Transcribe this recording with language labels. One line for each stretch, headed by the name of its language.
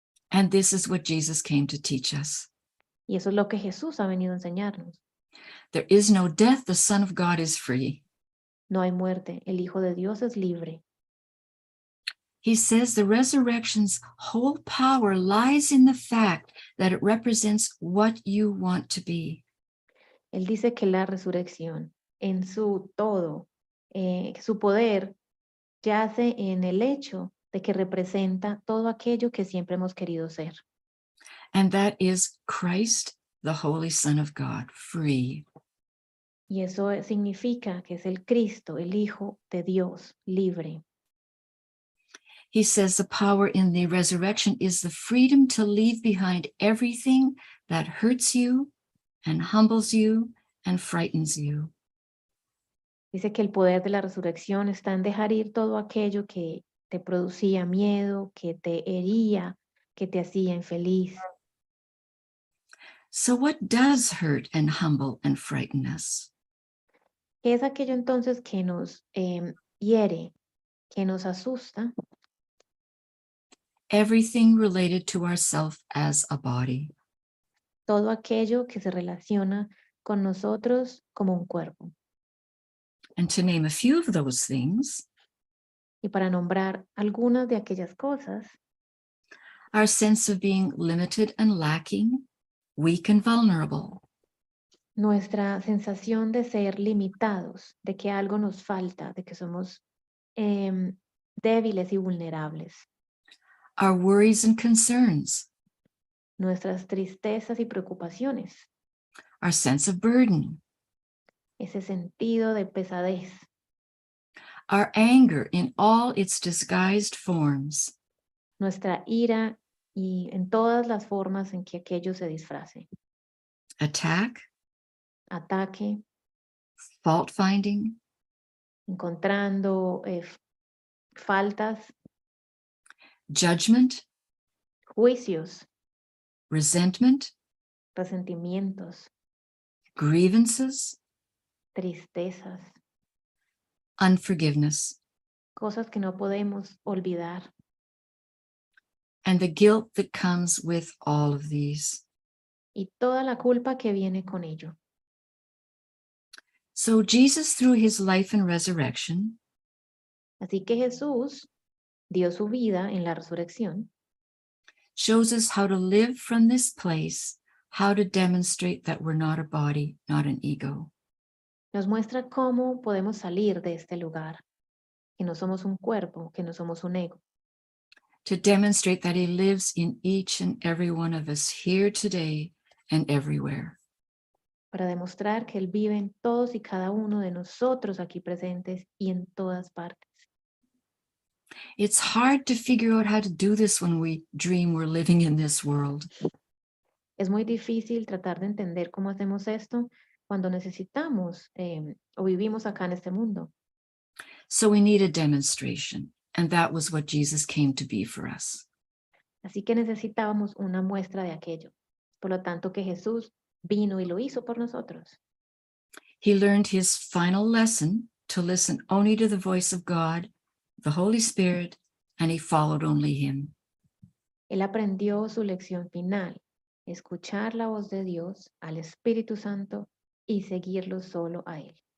English: And this is what Jesus came to teach us.
Spanish: Y eso es lo que Jesús ha venido a enseñarnos.
English: There is no death, the Son of God is free.
Spanish: No hay muerte, el Hijo de Dios es libre.
English: He says the resurrection's whole power lies in the fact that it represents what you want to be.
Spanish: Él dice que la resurrección, en su todo, su poder, yace en el hecho de que representa todo aquello que siempre hemos querido ser.
English: And that is Christ, the Holy Son of God, free.
Spanish: Y eso significa que es el Cristo, el Hijo de Dios, libre.
English: He says the power in the resurrection is the freedom to leave behind everything that hurts you and humbles you and frightens you.
Spanish: Dice que el poder de la resurrección está en dejar ir todo aquello que te producía miedo, que te hería, que te hacía infeliz.
English: So what does hurt and humble and frighten us?
Spanish: ¿Qué es aquello entonces que nos hiere, que nos asusta?
English: Everything related to ourself as a body.
Spanish: Todo aquello que se relaciona con nosotros como un cuerpo.
English: And to name a few of those things,
Spanish: y para nombrar algunas de aquellas cosas,
English: our sense of being limited and lacking, weak and vulnerable.
Spanish: Nuestra sensación de ser limitados, de que algo nos falta, de que somos débiles y vulnerables.
English: Our worries and concerns.
Spanish: Nuestras tristezas y preocupaciones.
English: Our sense of burden.
Spanish: Ese sentido de pesadez.
English: Our anger in all its disguised forms.
Spanish: Nuestra ira y en todas las formas en que aquello se disfrace.
English: Attack.
Spanish: Ataque.
English: Fault finding.
Spanish: Encontrando faltas.
English: Judgment.
Spanish: Juicios.
English: Resentment.
Spanish: Resentimientos.
English: Grievances.
Spanish: Tristezas.
English: Unforgiveness.
Spanish: Cosas que no podemos olvidar.
English: And the guilt that comes with all of these.
Spanish: Y toda la culpa que viene con ello.
English: So Jesus, through his life and resurrection,
Spanish: así que Jesús dio su vida en la resurrección,
English: shows us how to live from this place, how to demonstrate that we're not a body, not an ego.
Spanish: Nos muestra cómo podemos salir de este lugar, que no somos un cuerpo, que no somos un ego.
English: To demonstrate that he lives in each and every one of us here today and everywhere.
Spanish: Para demostrar que Él vive en todos y cada uno de nosotros aquí presentes y en todas partes.
English: It's hard to figure out how to do this when we dream we're living in this world.
Spanish: Es muy difícil tratar de entender cómo hacemos esto cuando necesitamos o vivimos acá en este mundo.
English: So we need a demonstration, and that was what Jesus came to be for us.
Spanish: Así que necesitábamos una muestra de aquello. Por lo tanto, que Jesús vino y lo hizo por nosotros.
English: He learned his final lesson to listen only to the voice of God, the Holy Spirit, and he followed only him.
Spanish: Él aprendió su lección final, escuchar la voz de Dios, al Espíritu Santo, y seguirlo solo a él.